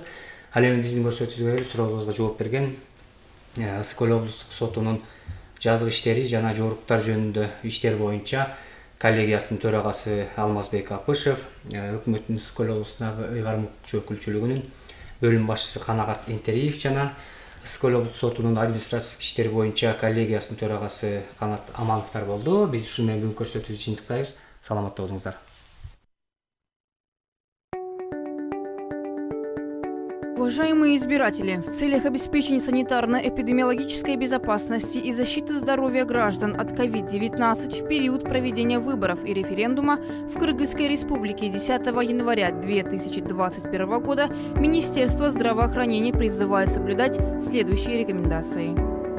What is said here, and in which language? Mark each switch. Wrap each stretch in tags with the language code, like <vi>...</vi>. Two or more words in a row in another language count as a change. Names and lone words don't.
<ky>Ал эми биздин көрсөтүүбүзгө келип суроолорубузга жооп берген Ысык Көл облустук сотунун жазык иштери жана жоруктар жөнүндө иштер боюнча коллегиясынын төрагасы Алмазбек Апышев, өкмөттүн Ысык Көл облусундагы ыйгарым укук өкүлчүлүгүнүн бөлүм башчысы Канагат Энтериев жана Ысык Көл облустук сотунун административдик иштер боюнча коллегиясынын төрагасы Канат Амановдор болду. Биз ушун менен бүгүнкү көрсөтүүбүздү жыйынтыктайбыз. Саламатта болуңуздар.</ky> <ru>Уважаемые избиратели, в целях обеспечения санитарно-эпидемиологической безопасности и защиты здоровья граждан от COVID-19 в период проведения выборов и референдума в Кыргызской республике 10 января 2021 года Министерство здравоохранения призывает соблюдать следующие рекомендации.</ru>